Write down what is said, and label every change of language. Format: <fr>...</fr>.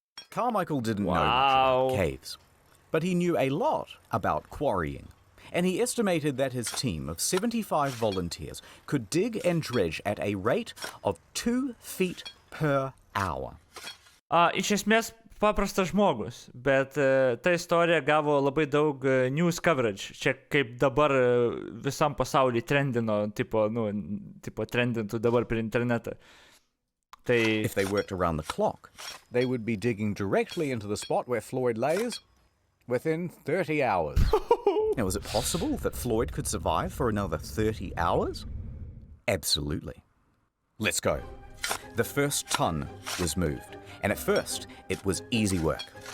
<en>Carmichael didn't know much about caves, but he knew a lot about quarrying, and he estimated that his team of 75 volunteers could dig and dredge at a rate of 2 feet per hour.</en> <lt>Iš esmės paprastas žmogus, bet ta istorija gavo labai daug</lt> <en>news coverage.</en> <lt>Čia kaip dabar visam pasaulyje trendino, tipo trendintų dabar per internetą.</lt> <en>If they worked around the clock, they would be digging directly into the spot where Floyd lays within 30 hours. Now, was it possible that Floyd could survive for another 30 hours? Absolutely. Let's go. The first ton was moved, and at first it was easy work.</en>